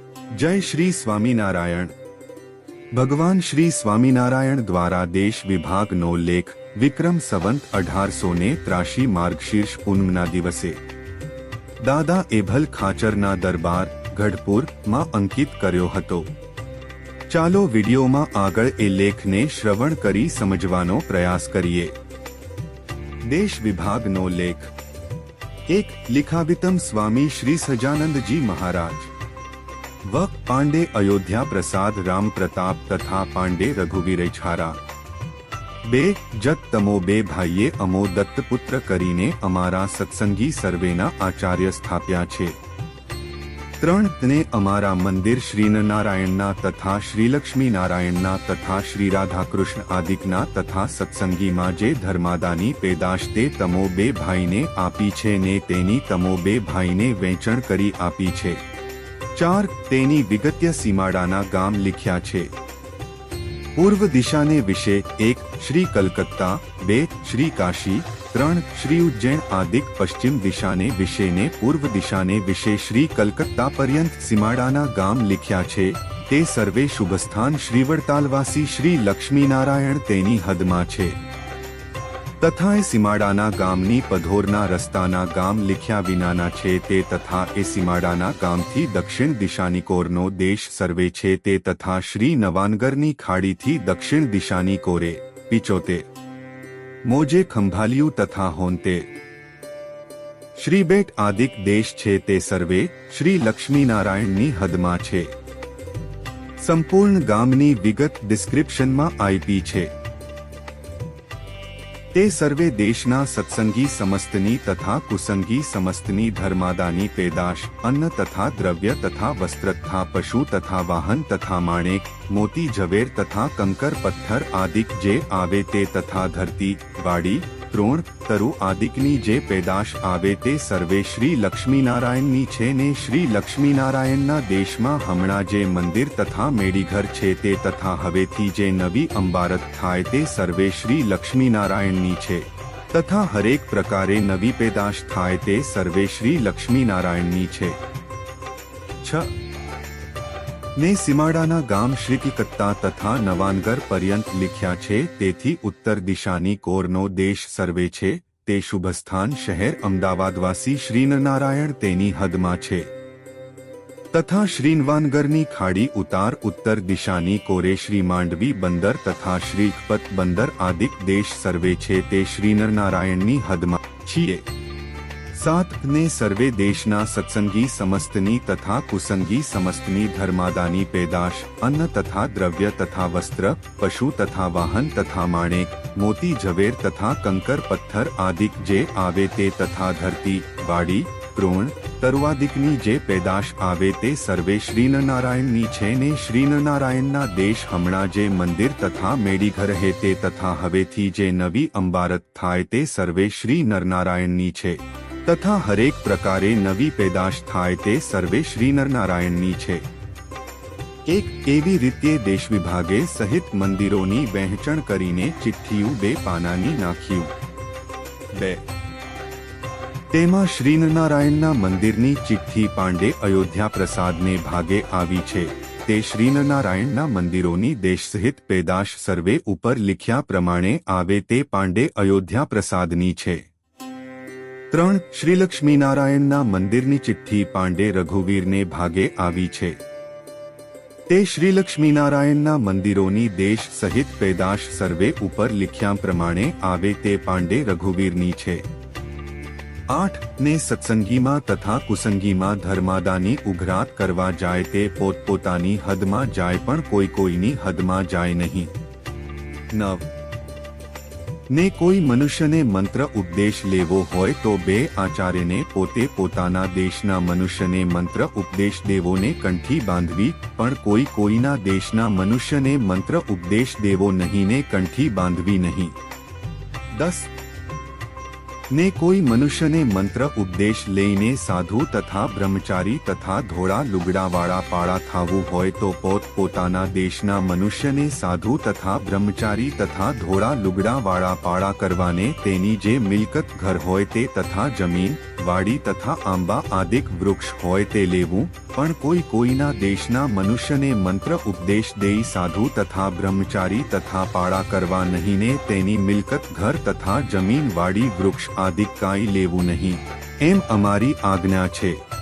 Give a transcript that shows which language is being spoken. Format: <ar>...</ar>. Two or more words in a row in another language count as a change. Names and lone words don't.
<gu>જય શ્રી સ્વામીનારાયણ. ભગવાન શ્રી સ્વામીનારાયણ દ્વારા દેશ વિભાગ નો લેખ વિક્રમ સંવત 1883 માર્ગશીર્ષ પૂનમના દિવસે દાદા એભલ ખાચરના દરબાર ગઢપુર માં અંકિત કર્યો હતો। ચાલો વિડિયો માં આગળ એ લેખ ને શ્રવણ કરી સમજવાનો પ્રયાસ કરીએ। દેશ વિભાગ નો લેખ એક લિખાવિતમ સ્વામી શ્રી સજાનંદ જી મહારાજ વ પાંડે અયોધ્યા પ્રસાદ રામ પ્રતાપ તથા પાંડે રઘુવીર છારા બે જત તમો બે ભાઈએ અમો દત્તપુત્ર કરીને અમારા સત્સંગી સર્વેના આચાર્ય સ્થાપ્યા છે। ત્રણ ને અમારા મંદિર શ્રીનારાયણના તથા શ્રીલક્ષ્મી નારાયણના તથા શ્રી રાધાકૃષ્ણ આદિકના તથા સત્સંગી માં જે ધર્માદાની પેદાશ તે તમો બે ભાઈને આપી છે ને તેની તમો બે ભાઈને વેચણ કરી આપી છે। ચાર તેની વિગત્ય સીમાડાના ગામ લિખ્યા છે। પૂર્વ દિશા ને વિષે એક શ્રી કલકત્તા, બે શ્રી કાશી, ત્રણ શ્રી ઉજ્જૈન આદિક પશ્ચિમ દિશા ને વિષે ને પૂર્વ દિશા ને વિષે શ્રી કલકત્તા પર્યંત સીમાડાના ગામ લિખ્યા છે। તે સર્વે શુભસ્થાન શ્રી વડતાલવાસી શ્રી લક્ષ્મીનારાયણ તેની હદમા છે તથા એ સીમાડાના ગામની પધોરના રસ્તાના ગામ લિખ્યા વિનાના છે તે તથા એ સીમાડાના ગામથી દક્ષિણ દિશાની કોરનો દેશ સર્વે છે તે તથા શ્રી નવાનગરની ખાડીથી દક્ષિણ દિશાની કોરે પિચોતે મોજે ખંભાળિયું તથા હોંતે શ્રીબેટ આદિક દેશ છે તે સર્વે શ્રી લક્ષ્મીનારાયણની હદમા છે। સંપૂર્ણ ગામની વિગત ડિસ્ક્રિપ્શન માં આઈપી છે। તે સર્વે દેશના સત્સંગી સમસ્તની તથા કુસંગી સમસ્તની ધર્માદાની પેદાશ અન્ન તથા દ્રવ્ય તથા વસ્ત્ર તથા પશુ તથા વાહન તથા માણેક મોતી ઝવેર તથા કંકર પથ્થર આદિક જે આવે તે તથા ધરતી વાડી ત્રોણ તરુ આદિકની જે પેદાશ આવે તે સર્વે શ્રી લક્ષ્મીનારાયણની છે ને શ્રી લક્ષ્મીનારાયણના દેશમાં હમણાં જે મંદિર તથા મેડીઘર છે તે તથા હવેથી જે નવી અંબારત થાય તે સર્વે શ્રી લક્ષ્મીનારાયણની છે તથા હરેક પ્રકારે નવી પેદાશ થાય તે સર્વે શ્રી લક્ષ્મીનારાયણની છે। 6 ને સીમાડાના ગામ શ્રીકલકત્તા તથા નવાનગર પર્યંત લિખ્યા છે તેથી ઉત્તર દિશાની કોરનો દેશ સર્વે છે તે શુભસ્થાન શહેર અમદાવાદવાસી શ્રીનારાયણ તેની હદમા છે તથા શ્રીનવાનગરની ખાડી ઉતાર ઉત્તર દિશાની કોરે શ્રી માંડવી બંદર તથા શ્રીકપત બંદર આદિક દેશ સર્વે છે તે શ્રીનારાયણની હદમા છે। 7 ને સર્વે દેશના સત્સંગી સમસ્તની તથા કુસંગી સમસ્તની ધર્માદાની પેદાશ અન્ન તથા દ્રવ્ય તથા વસ્ત્ર પશુ તથા વાહન તથા માણેક મોતી ઝવેર તથા કંકર પથ્થર આદિક જે આવે તે તથા ધરતી વાડી ત્રોણ તરુઆદિકની જે પેદાશ આવે તે સર્વે શ્રીનારાયણની છે ને શ્રીનારાયણના દેશ હમણા જે મંદિર તથા મેડીઘર હે તે તથા હવેથી જે નવી અંબારત થાય તે સર્વે શ્રી નરનારાયણની છે તથા હરેક પ્રકારે નવી પેદાશ થાય તે સર્વે શ્રી નરનારાયણની છે। એક એવી રીતે દેશ વિભાગે સહિત મંદિરોની વહેંચણ કરીને ચિઠ્ઠીઓ 2 પાનાની નાખ્યું। 2 તેમાં શ્રીનારાયણના મંદિરની ચિઠ્ઠી પાંડે અયોધ્યા પ્રસાદને ભાગે આવી છે તે શ્રીનારાયણના મંદિરોની દેશ સહિત પેદાશ સર્વે ઉપર લિખ્યા પ્રમાણે આવે તે પાંડે અયોધ્યા પ્રસાદની છે। 3 શ્રી લક્ષ્મીનારાયણના મંદિરની ચિઠ્ઠી પાંડે રઘુવીરને ભાગે આવી છે તે શ્રી લક્ષ્મીનારાયણના મંદિરોની દેશ સહિત પેદાશ સર્વે ઉપર લિખ્યા પ્રમાણે આવે તે પાંડે રઘુવીરની છે। 8 ને સત્સંગીમાં તથા કુસંગીમાં ધર્માદાની ઉઘરાત કરવા જાય તે પોતપોતાની હદમાં જાય પણ કોઈ કોઈની હદમાં જાય નહીં। 9 ને કોઈ મનુષ્ય ને મંત્ર ઉપદેશ લેવો હોય તો 2 આચાર્ય ને પોતે પોતાના દેશના મનુષ્ય ને મંત્ર ઉપદેશ દેવો ને કંઠી બાંધવી પણ કોઈ કોઈના દેશના મનુષ્ય ને મંત્ર ઉપદેશ દેવો નહીં ને કંઠી બાંધવી નહીં। 10 ને કોઈ મનુષ્યને મંત્ર ઉપદેશ લઈને સાધુ તથા બ્રહ્મચારી તથા ધોળા લુગડાવાળા પાળા થાવું હોય તો પોતાના દેશના મનુષ્યને સાધુ તથા બ્રહ્મચારી તથા ધોળા લુગડાવાળા પાળા કરવાને તેની જે મિલકત ઘર હોય તે તથા જમીન વાડી તથા આંબા આદિક વૃક્ષ હોય તે લેવું, પણ કોઈના દેશના મનુષ્યને મંત્ર ઉપદેશ દેઈ સાધુ તથા બ્રહ્મચારી તથા પાળા કરવા નહીં ને તેની મિલકત ઘર તથા જમીન વાડી વૃક્ષ આદિક કાંઈ લેવું નહીં, એમ અમારી આજ્ઞા છે.</gu>